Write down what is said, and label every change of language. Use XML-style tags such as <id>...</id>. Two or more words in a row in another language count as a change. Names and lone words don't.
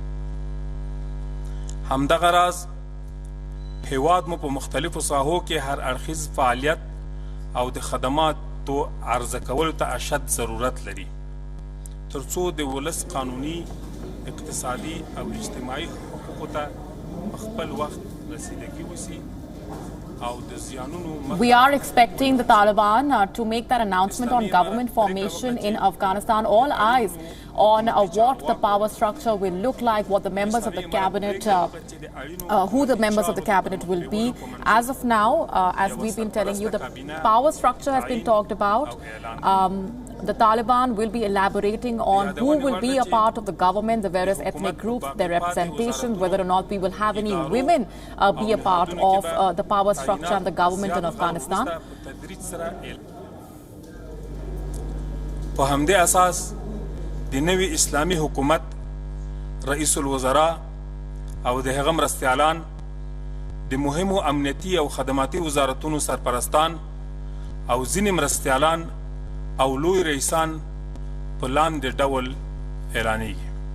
<ps>همدغه راز هیواد مو په مختلفو ساحو کې هر اړخیز فعالیت او د خدماتو عرضه کولو ته اشد ضرورت لري ترڅو د ولس قانوني، اقتصادي او اجتماعي حقوقو ته په خپل وخت رسیدګي وشي.</ps> <en>We are expecting the Taliban to make that announcement on government formation in Afghanistan. All eyes on what the power structure will look like, what the members of the cabinet, who the members of the cabinet will be. As of now, as we've been telling you, the power structure has been talked about. The Taliban will be elaborating on who will be a part of the government, the various ethnic groups, their representation, whether or not we will have any women be a part of the power structure and the government in Afghanistan.</en> <ps>په همدې اساس د نوي اسلامي حکومت رئیس الوزراء او د هغه مرستیالان د مهمو امنیتي او خدماتي وزارتونو سرپرستان او ځینې مرستیالان او لوی رئیسان په لاندې ډول اعلانیږي.</ps>